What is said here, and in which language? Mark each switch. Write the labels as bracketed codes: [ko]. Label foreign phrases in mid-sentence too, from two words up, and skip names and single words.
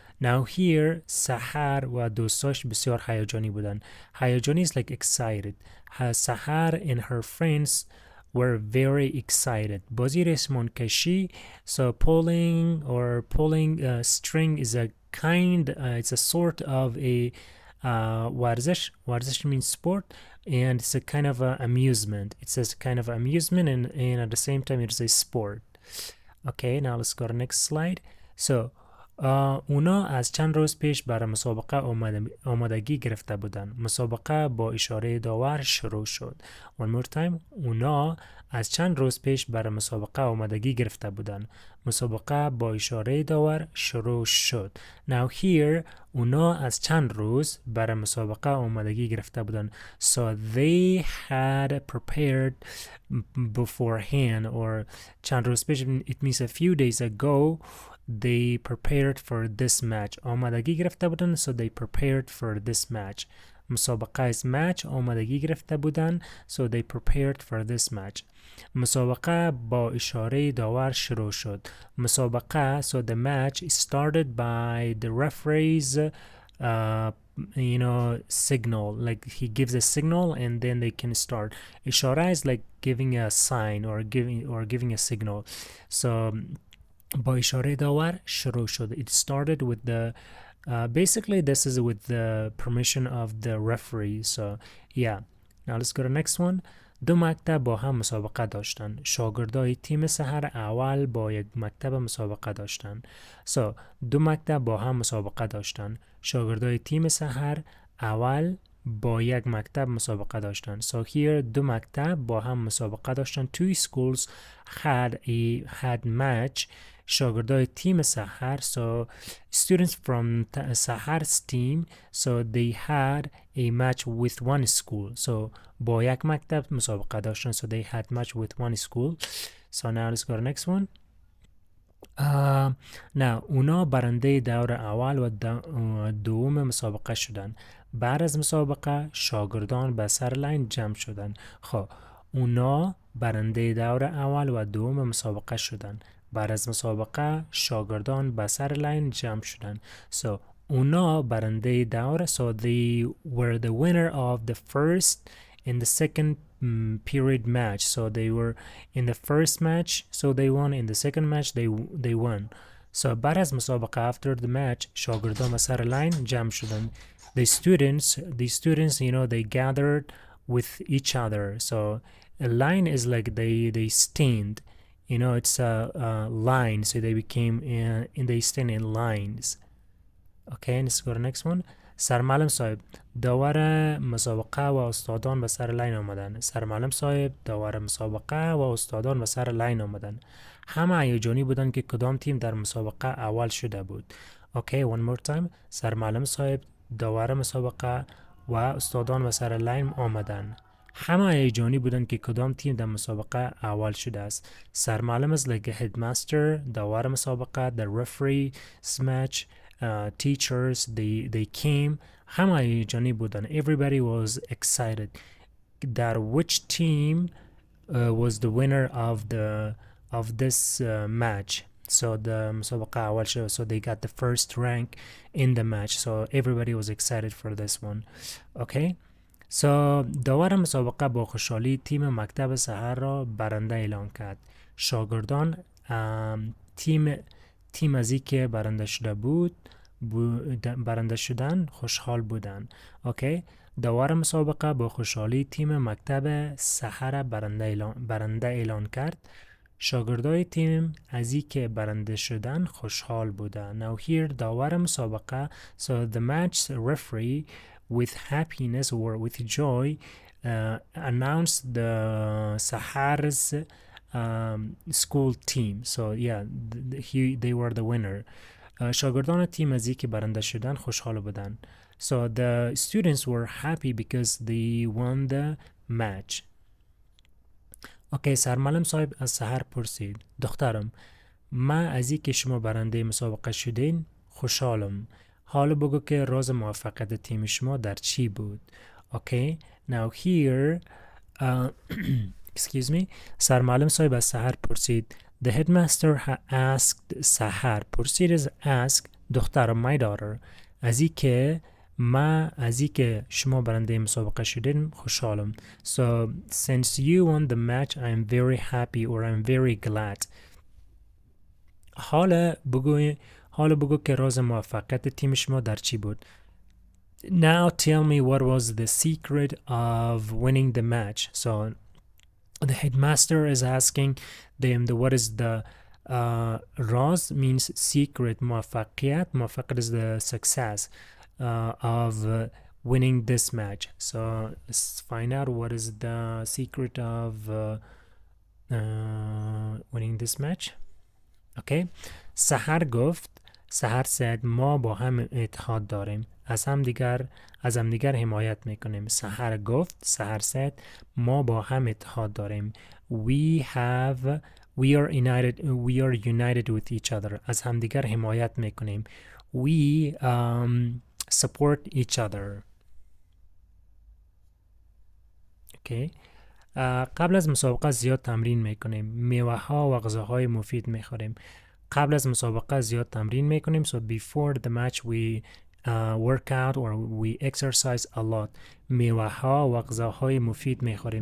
[en] Now here [fa] سحر و دوستاش بسیار هیجانی بودند. [en] هیجانی is like excited. سحر and her friends were very excited. [fa] بازی ریسمان کشی, [en] so pulling string is a it's a sort of a ورزش means sport, and it's a kind of amusement. It's a kind of amusement and at the same time it's a sport. Okay, now let's go to the next slide. [fa] So اونا از چند روز پیش برای مسابقه آمادگی گرفته بودند. مسابقه با اشاره داور شروع شد. [en] One more time. [fa] اونا از چند روز پیش برای مسابقه آمادگی گرفته بودند. مسابقه با اشاره داور شروع شد. [en] Now here [fa] اونا از چند روز برای مسابقه آمادگی گرفته بودند. [en] So they had prepared beforehand, or [fa] چند روز پیش, [en] it means a few days ago they prepared for this match. [fa] آمادگی گرفته بودن, [en] so they prepared for this match. [fa] مسابقه [en] is match [fa] آمادگی گرفته بودن. [en] So they prepared for this match. [fa] مسابقه با اشاره داور شروع شد. [en] مسابقه so the match started by the referee's signal, like he gives a signal and then they can start. Ishara is like giving a sign or giving a signal. [fa] So با اشاره داور شروع شد. [en] It started with the basically this is with the permission of the referee. So yeah, now let's go to the next one. [fa] دو مکتب با هم مسابقه داشتن. شاگردای تیم سحر اول با یک مکتب مسابقه داشتن. So دو مکتب با هم مسابقه داشتن. شاگردای تیم سحر اول با یک مکتب مسابقه داشتن. [en] So here [fa] دو مکتب با هم مسابقه داشتن. [en] Two schools had match. [fa] شاگردای تیم سحر, [en] so students from Sahar's team, so they had a match with one school. [fa] So با یک مکتب مسابقه داشتن. [en] So they had match with one school. So now let's go to the next one. [fa] نه اونا برنده دور اول و دوم مسابقه شدن. بعد از مسابقه شاگردان به سر لاین جمع شدن. خب اونا برنده دور اول و دوم مسابقه شدن. بعد از مسابقه شاگردان به سر لاین جمع شدن. So اونا برنده دور, so they were the winner of the first and the second period match. So they were in the first match, so they won. In the second match, they won. So بعد از مسابقه [en] after the match [fa] شاگردان به سر لاین جمع شدن. [en] The students, they gathered with each other. So a line is like they stand. It's a line, so they became they stand in lines. Okay, let's go to the next one. [fa] سرمعلم صاحب داور مسابقه و استادان به سر لاین آمدن. سرمعلم صاحب داور مسابقه و استادان به سر لاین آمدن. همه هیجانی بودن که کدام تیم در مسابقه اول شده بود. [en] Okay, one more time. [fa] سرمعلم صاحب داور مسابقه و استادان به سر لاین آمدن. همه هیجانی بودن که کدام تیم در مسابقه اول شده است. [en] سرمعلم is like a headmaster, [fa] داور مسابقه, [en] the referee match, teachers, they came. [fa] همه هیجانی بودن. [en] Everybody was excited that which team was the winner of this match. So the [fa] مسابقه اول شد. [en] So they got the first rank in the match. So everybody was excited for this one. Okay. [fa] So داور مسابقه با خوشحالی تیم مکتب سحر را برنده اعلام کرد. شاگردان تیم از این که برنده شدن خوشحال بودن. اوکی. داور مسابقه با خوشحالی تیم مکتب سحر برنده اعلان کرد. شاگردای تیم از این که برنده شدن خوشحال بودن. [en] Now here [fa] داور مسابقه, [en] so the match referee with happiness or with joy announced the Sahar's school team. So yeah, they were the winner. [fa] شاگردان تیم از اینکه برنده شدن خوشحال بودن. [en] So the students were happy because they won the match. [fa] Okay, سرمعلم صاحب از سحر پرسید. دخترم من از اینکه شما برنده مسابقه شدین خوشحالم. حالا بگو که راز موفقیت تیم شما در چی بود. [en] Okay, now here excuse me. [fa] سرمعلم صاحب از سحر پرسید. [en] The headmaster asked سحر. پرسید is ask. دخترم my daughter. [fa] از اینکه شما برنده مسابقه شدین خوشحالم. [en] So since you won the match I'm very happy or I'm very glad. [fa] حالا بگو که راز موفقیت تیم شما در چی بود. [en] Now tell me what was the secret of winning the match. So the headmaster is asking them what is the راز means secret. موفقیت is the success of winning this match. So let's find out what is the secret of winning this match. [fa] Okay. سحر گفت. سحر said ما با هم اتحاد داریم. از هم دیگر حمایت میکنیم. سحر گفت. سحر said ما با هم اتحاد داریم. [en] We are united with each other. [fa] از هم دیگر حمایت میکنیم. [en] We support each other. [fa] اوکی. قبل از مسابقه زیاد تمرین میکنیم. میوه ها و غذاهای مفید میخوریم. قبل از مسابقه زیاد تمرین میکنیم. [en] So before the match we work out or we exercise a lot. [fa] میوه ها و غذاهای مفید میخوریم.